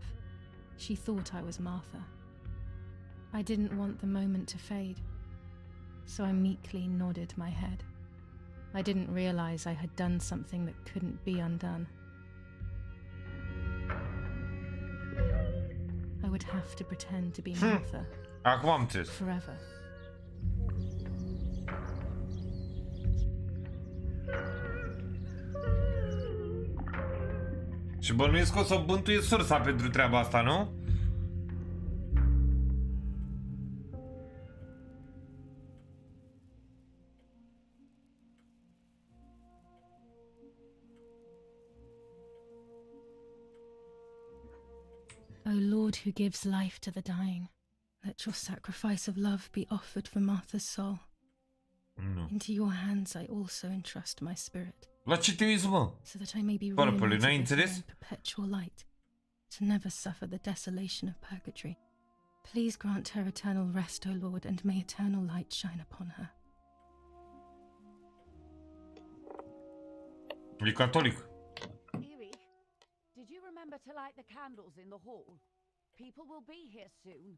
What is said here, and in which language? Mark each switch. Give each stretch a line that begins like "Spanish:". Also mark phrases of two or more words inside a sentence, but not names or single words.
English: She thought I was Martha. I didn't want the moment to fade, so I meekly nodded my head. I didn't realize I had done something that couldn't be undone. would have to pretend to be Martha
Romanian: Acum am înțeles.
English: forever.
Romanian: Și bănuiesc că o să bântuie sursa pentru treaba asta, nu?
English: O Lord who gives life to the dying, let your sacrifice of love be offered for Martha's soul.
Romanian: Nu.
English: Into your hands I also entrust my spirit,
Romanian: La ce te uiți, mă?
English: so that I may be Părăpăle, reunited
Romanian: n-ai
English: with her
Romanian: înțeles?
English: in perpetual light, to never suffer the desolation of purgatory. Please grant her eternal rest, O Lord, and may eternal light shine upon her.
Romanian: E catolic.
English: Erich, did you remember to light the candles in the hall? People will be here soon.